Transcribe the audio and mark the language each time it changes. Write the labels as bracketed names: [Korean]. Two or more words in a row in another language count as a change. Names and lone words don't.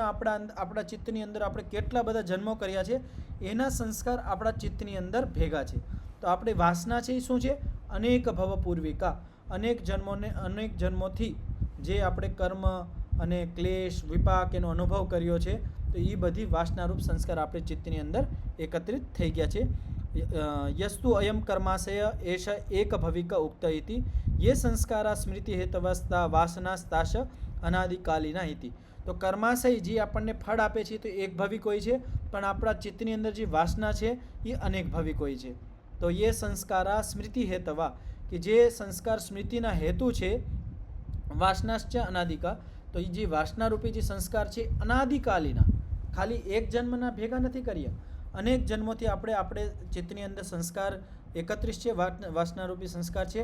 [Gujarati] આપણા ચિત્તની અંદર આપણે કેટલા બધા જન્મો કર્યા છે એના સંસ્કાર આપણા ચિત્તની અંદર ભેગા છે. તો આપણી વાસના છે એ શું છે? [Sanskrit] अनेक भव पूर्विका. [Gujarati] અનેક જન્મોથી જે આપણે કર્મ અને ક્લેશ વિપાક એનો અનુભવ કર્યો છે, તો એ બધી વાસનારૂપ સંસ્કાર આપણી ચિત્તની અંદર એકત્રિત થઈ ગયા છે. [Sanskrit] यस्तु अयं कर्माशय एष एकभविक उक्त इति ये संस्कारा स्मृति हेतवस्ता वासनास्ताश अनादिकालीना इति। [Gujarati] તો કર્માશય જે આપણને ફળ આપે છે તો એક ભવિક હોય છે, પણ આપણા ચિત્તની અંદર જે વાસના છે એ અનેક ભવિક હોય છે. તો એ [Sanskrit] संस्कारा स्मृति हेतवा, [Gujarati] કે જે સંસ્કાર સ્મૃતિના હેતુ છે, [Sanskrit] वासनाश्च अनादिका, [Gujarati] તો એ જે વાસનારૂપી જે સંસ્કાર છે અનાદિકાલીના, ખાલી એક જન્મના ભેગા નથી કર્યા, અનેક જન્મોથી આપણે ચિત્તની અંદર સંસ્કાર એકત્રિત છે, વાસનારૂપી સંસ્કાર છે.